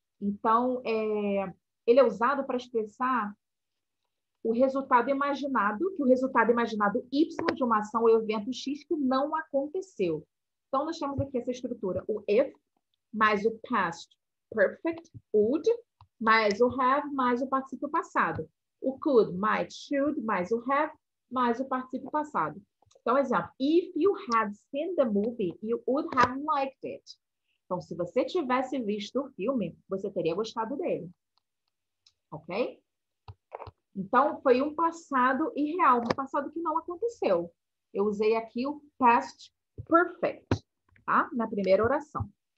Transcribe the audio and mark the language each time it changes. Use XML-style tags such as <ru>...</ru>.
<pt>Então, ele é usado para expressar o resultado imaginado, que o resultado imaginado Y de uma ação ou evento X que não aconteceu. Então, nós temos aqui essa estrutura, o if, mais o past perfect, would, mais o have, mais o particípio passado. O could, might, should, mais o have, mais o particípio passado. Então, exemplo,</pt> <en>if you had seen the movie, you would have liked it.</en> <pt>Então, se você tivesse visto o filme, você teria gostado dele. Ok? Então, foi um passado irreal, um passado que não aconteceu. Eu usei aqui o past perfect, tá? Na primeira oração.</pt>